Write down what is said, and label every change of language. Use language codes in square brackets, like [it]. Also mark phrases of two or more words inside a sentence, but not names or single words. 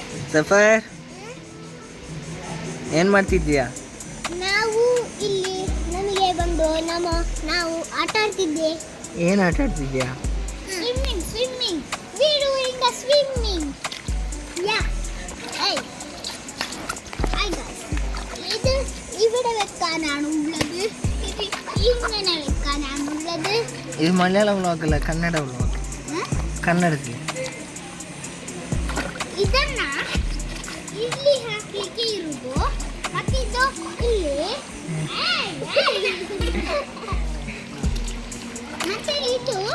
[kn] ಸಫರ್ ಏನು ಮಾಡ್ತಿದ್ದೀಯಾ? ನಾವು ಇಲ್ಲಿ ನಮಗೆ ಬಂದು ನಾವು ಆಟ ಆಡ್ತಿದ್ದೆ. ಏನು ಆಟ ಆಡ್ತಿದ್ಯಾ? [en] ಸ್ವಿಮ್ಮಿಂಗ್ we doing the swimming. Yeah. Hey guys, [ml] இது ഇവിടെ വെക്കാനാണ് ഉള്ളത്. ഇങ്ങനെ വെക്കാനാണ് ഉള്ളത്. [kn] ಇದು ಮಲಯಾಳಂ ವ್ಲಾಗ್ ಅಲ್ಲ, ಕನ್ನಡ ವ್ಲಾಗ್. ಕನ್ನಡದಲ್ಲಿ ಇದನ್ನ ಇಲ್ಲಿ ಹಾಕ್ಲಿಕ್ಕೆ ಇರುವುದು. ಮತ್ತೆ ಇದು ಇಲ್ಲಿ ಮತ್ತೆ ಇದು